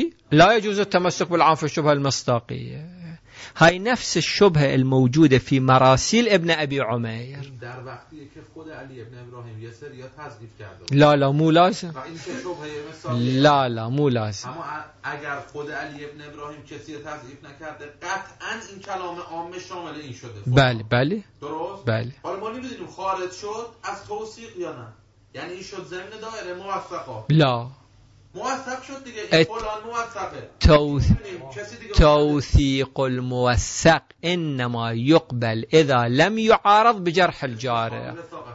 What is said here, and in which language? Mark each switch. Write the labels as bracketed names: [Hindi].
[Arabic] لا يجوز التمسك بالعام في الشبهة المصداقية. هاي نفس الشبهة الموجودة في مراسيل ابن أبي عمير. [Persian] در وقتی که خود علی ابن ابراهیم یسر یا تذکیف کرده. [Arabic] لا لا مو لازم. لا لا مو لازم. [Persian] اما اگر خود علی ابن ابراهیم کسی تذکیف نکرده، قطعاً این کلام عام شامل این شده. بله بله. درست؟ بله. حالا ما نمی‌دونیم خارج شد از توثیق یا نه. یعنی این شد ضمن دایره موثقه. [Arabic] لا. [Persian] موثق شد دیگه، فلان موثقه. [Arabic] توثيق الموثق انما يقبل اذا لم يعارض بجرح الجاره.